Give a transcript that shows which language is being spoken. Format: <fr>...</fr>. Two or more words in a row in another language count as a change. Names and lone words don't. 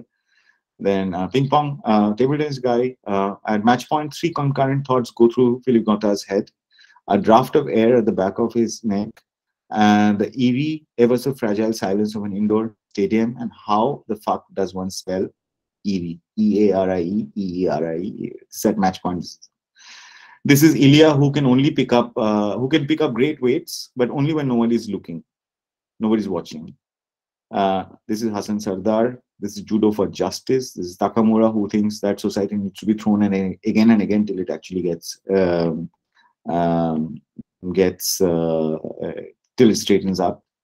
<en>Then ping pong, table tennis guy. At match point, 3 concurrent thoughts go through Philip Gotta's head. A draft of air at the back of his neck, and the eerie, ever so fragile silence of an indoor stadium, and how the fuck does one spell eerie? E-A-R-I-E, E-E-R-I-E. Set match points. This is Ilya, who can pick up great weights, but only when nobody's looking, nobody's watching. This is Hassan Sardar. This is judo for justice. This is Takamura, who thinks that society needs to be thrown again and again till it actually gets till it straightens up.</en>